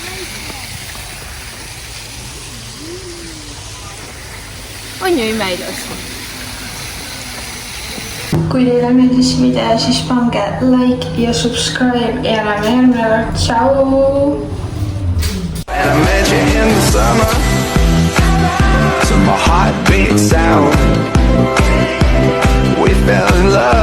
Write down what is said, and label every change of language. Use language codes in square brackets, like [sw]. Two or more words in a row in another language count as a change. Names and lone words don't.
[et] On ju imeilus. Kui teile meeldis video, siis pange like ja subscribe ja oleme järgmine kord. Tšau! [en] To my heartbeat sound, we fell in love.